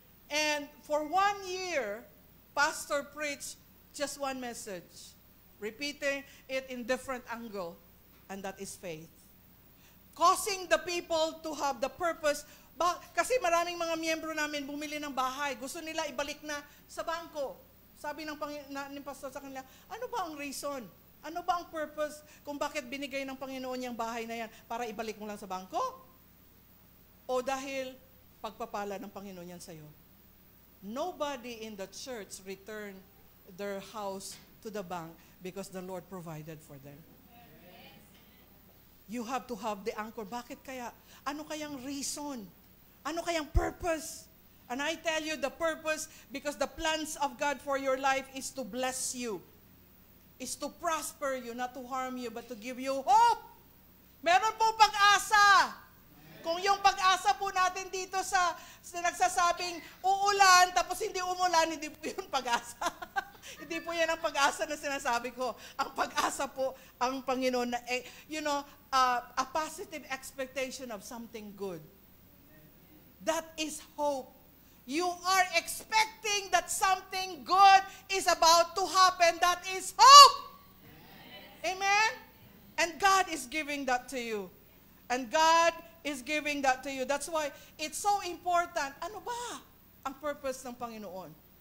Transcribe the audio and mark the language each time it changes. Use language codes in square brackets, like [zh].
[en] And for 1 year, pastor preached just one message, repeating it in different angle, and that is faith. Causing the people to have the purpose. [tl] Kasi maraming mga miyembro namin bumili ng bahay, gusto nila ibalik na sa bangko. Sabi ng pastor sa kanila, ano ba ang reason? Ano ba ang purpose kung bakit binigay ng Panginoon yung bahay na yan? Para ibalik mo lang sa bangko? O dahil pagpapala ng Panginoon yan sa'yo? [en] Nobody in the church returned their house to the bank because the Lord provided for them. You have to have the anchor. [tl] Bakit kaya? Ano kayang reason? Ano kayang purpose? [en] And I tell you the purpose, because the plans of God for your life is to bless you, is to prosper you, not to harm you, but to give you hope. [tl] Meron po pag-asa. Kung yung pag-asa po natin dito sa nagsasabing uulan, tapos hindi umulan, hindi po yun pag-asa. Hindi po yan ang pag-asa na sinasabi ko. Ang pag-asa po, ang Panginoon, na, [en] a positive expectation of something good. That is hope. You are expecting that something good is about to happen. That is hope. Amen? And God is giving that to you. And God is giving that to you. That's why it's so important. [tl] Ano ba ang purpose ng Panginoon?